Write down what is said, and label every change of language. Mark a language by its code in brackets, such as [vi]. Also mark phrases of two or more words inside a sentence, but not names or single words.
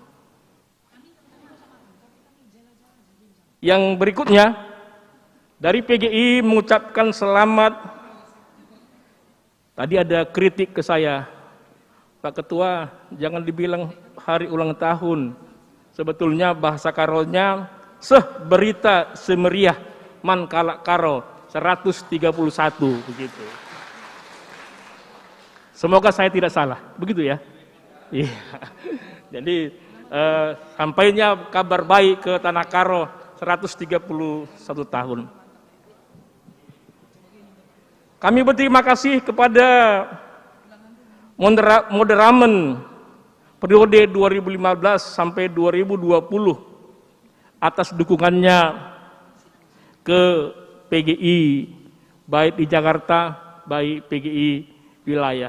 [id] Yang berikutnya, dari PGI mengucapkan selamat. Tadi ada kritik ke saya, Pak Ketua, jangan dibilang hari ulang tahun. Sebetulnya bahasa karolnya, [btx] berita semeriah man kalak karol [id] 131, begitu. Semoga saya tidak salah, begitu ya. Iya. Jadi sampainya kabar baik ke Tanah Karo 131 tahun. Kami berterima kasih kepada Moderamen periode 2015 sampai 2020 atas dukungannya ke PGI, baik di Jakarta, baik PGI wilayah.